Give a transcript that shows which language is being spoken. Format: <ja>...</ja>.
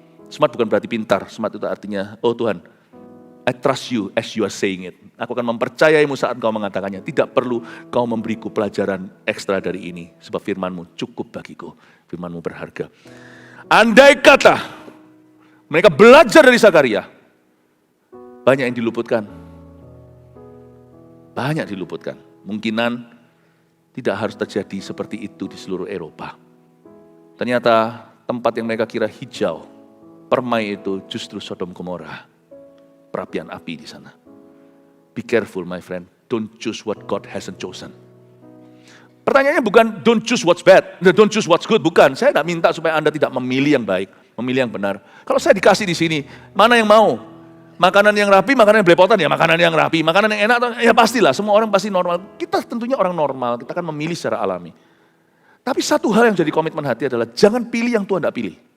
<en>Smart</en> <id>bukan berarti pintar,</id> <en>smart</en> <id>itu artinya, oh Tuhan,</id> <en>I trust you as you are saying it.</en> <id>Aku akan mempercayaimu saat kau mengatakannya. Tidak perlu kau memberiku pelajaran ekstra dari ini, sebab firmanmu cukup bagiku, firmanmu berharga. Andai kata mereka belajar dari Zakaria, banyak yang diluputkan. Banyak diluputkan. Mungkinan tidak harus terjadi seperti itu di seluruh Eropa. Ternyata tempat yang mereka kira hijau, permai itu justru Sodom Gomora. Perapian api di sana.</id> <en>Be careful my friend, don't choose what God hasn't chosen.</en> <id>Pertanyaannya bukan</id> <en>don't choose what's bad, don't choose what's good, bukan.</en> <id>Saya tidak minta supaya Anda tidak memilih yang baik, memilih yang benar. Kalau saya dikasih di sini, mana yang mau? Makanan yang rapi, makanan yang belepotan, ya makanan yang rapi. Makanan yang enak, ya pastilah, semua orang pasti normal. Kita tentunya orang normal, kita akan memilih secara alami. Tapi satu hal yang jadi komitmen hati adalah jangan pilih yang Tuhan tidak pilih.</id>